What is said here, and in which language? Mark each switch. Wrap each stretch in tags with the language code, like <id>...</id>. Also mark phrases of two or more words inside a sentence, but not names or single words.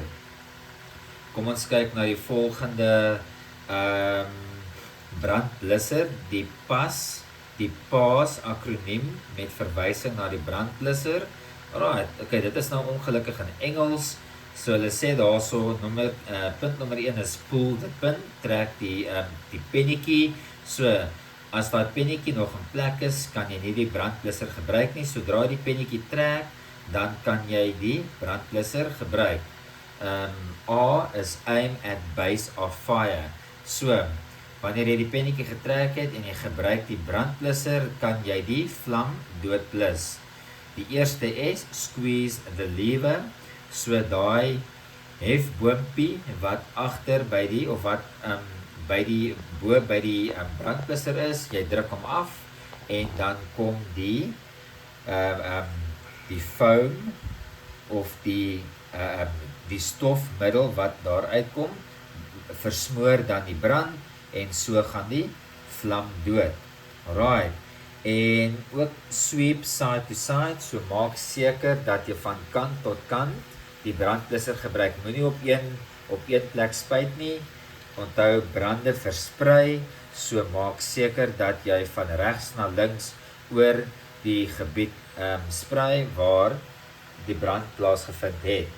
<af>Kom ons kyk na die volgende brandblusser, die PAS akroniem met verwysing na die brandblusser. Alright, okay, dit is nou ongelukkig in Engels. So hulle sê daarso punt nommer 1 is</af> <en>pull the pin,</en> <af>trek die pennetjie. So as daai pennetjie nog in plek is, kan jy nie die brandblusser gebruik nie. Sodra die pennetjie trek, dan kan jy die brandblusser gebruik.</af> <en>A is aim at base of fire.</en> <af>So wanneer jy die pennetjie getrek het en jy gebruik die brandblusser, kan jy die vlam doodblus. Die eerste is</af> <en>squeeze the lever.</en> <af>So daai hefboompie wat agter by die of wat by die brandblusser is, jy druk hom af en dan kom die foam of die stofmiddel wat daar uitkom, versmoor dan die brand en so gaan die vlam dood. Alright. En ook</af> <en>sweep side to side,</en> <af>so maak seker dat jy van kant tot kant die brandblusser gebruik. Moenie op een plek spuit nie. Onthou brande versprei, so maak seker dat jy van regs na links oor die gebied sprei waar die brand plaasgevind het.</af>